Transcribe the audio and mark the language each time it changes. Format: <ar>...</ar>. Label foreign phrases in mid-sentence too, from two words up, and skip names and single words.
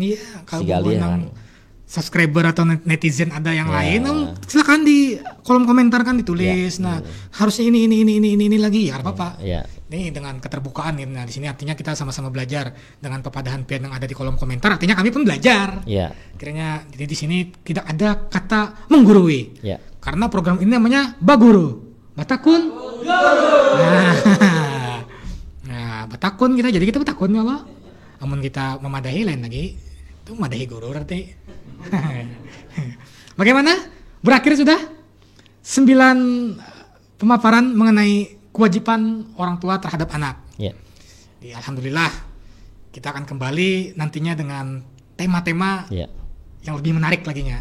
<id>Iya, kalau subscriber atau netizen ada yang lain, silakan di kolom komentar kan ditulis. Nah, harusnya ini lagi ya, apa-apa. Ini dengan keterbukaan ini. Nah, di sini artinya kita sama-sama belajar dengan</id> <bjn>pepadahan pian</bjn> <id>yang ada di kolom komentar. Artinya kami pun belajar. Akhirnya jadi di sini tidak ada kata menggurui. Karena program ini namanya Baguru. Batakun. Nah, Batakun kita. Jadi kita Batakun ya Allah. Namun kita memadahi lain lagi. Itu memadahi guru berarti. Bagaimana? Berakhir sudah 9 pemaparan mengenai kewajiban orang tua terhadap anak. Jadi, alhamdulillah kita akan kembali nantinya dengan tema-tema yang lebih menarik laginya.</id>